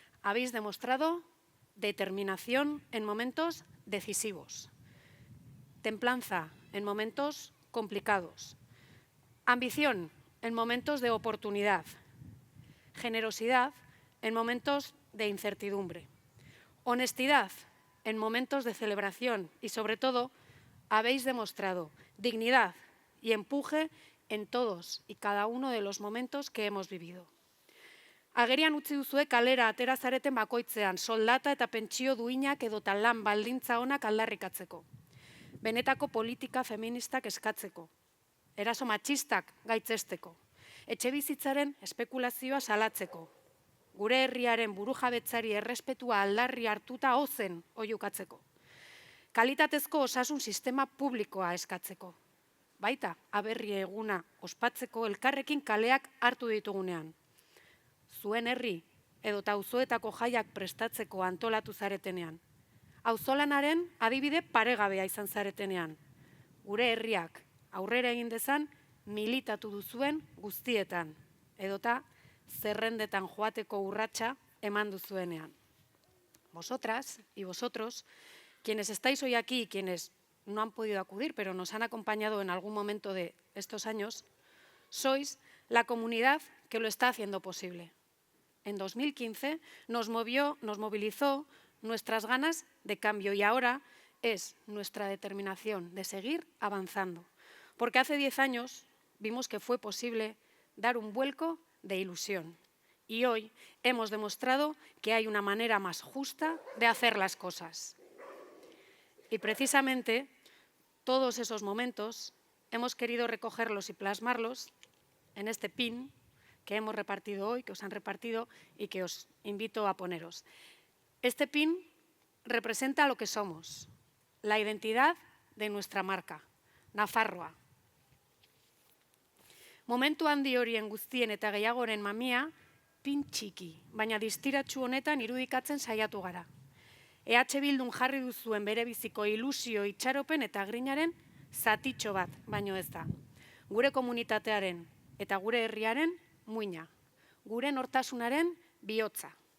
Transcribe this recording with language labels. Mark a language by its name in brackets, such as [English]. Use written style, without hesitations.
[Spanish] Habéis demostrado determinación en momentos decisivos, templanza en momentos complicados, ambición en momentos de oportunidad, generosidad en momentos de incertidumbre, honestidad en momentos de celebración y, sobre todo, habéis demostrado dignidad y empuje en todos y cada uno de los momentos que hemos vivido. [Basque] Agerian utzi duzue kalera atera zareten bakoitzean, soldata eta pentsio duinak edota lan baldintza onak aldarrikatzeko. Benetako politika feministak eskatzeko. Eraso matxistak gaitzesteko. Etxebizitzaren espekulazioa salatzeko. Gure herriaren burujabetzari errespetua aldarri hartuta ozen oihukatzeko. Kalitatezko osasun sistema publikoa eskatzeko. Baita, aberri eguna ospatzeko elkarrekin kaleak hartu ditugunean. Zuen herri edota auzoetako jaiak prestatzeko antolatu zaretenean. Auzolanaren adibide paregabea izan zaretenean. Gure herriak aurrera egin dezan militatu duzuen guztietan, edota zerrendetan joateko urratsa eman duzuenean. [Spanish] Vosotras y vosotros, quienes estáis hoy aquí y quienes no han podido acudir, pero nos han acompañado en algún momento de estos años, sois la comunidad que lo está haciendo posible. En 2015 nos movilizó nuestras ganas de cambio y ahora es nuestra determinación de seguir avanzando. Porque hace 10 años vimos que fue posible dar un vuelco de ilusión y hoy hemos demostrado que hay una manera más justa de hacer las cosas. Y precisamente todos esos momentos hemos querido recogerlos y plasmarlos en este pin que hemos repartido hoy, que os han repartido y que os invito a poneros. Este pin representa lo que somos, la identidad de nuestra marca, Nafarroa. [Basque] Momentu handi horien guztien eta gehiagoren mamia, pin txiki, baina distiratsu honetan irudikatzen saiatu gara. EH Bildun jarri duzuen bere biziko ilusio, itxaropen eta grinaren zatitxo bat, baino ez da. Gure komunitatearen eta gure herriaren muina, gure nortasunaren bihotza.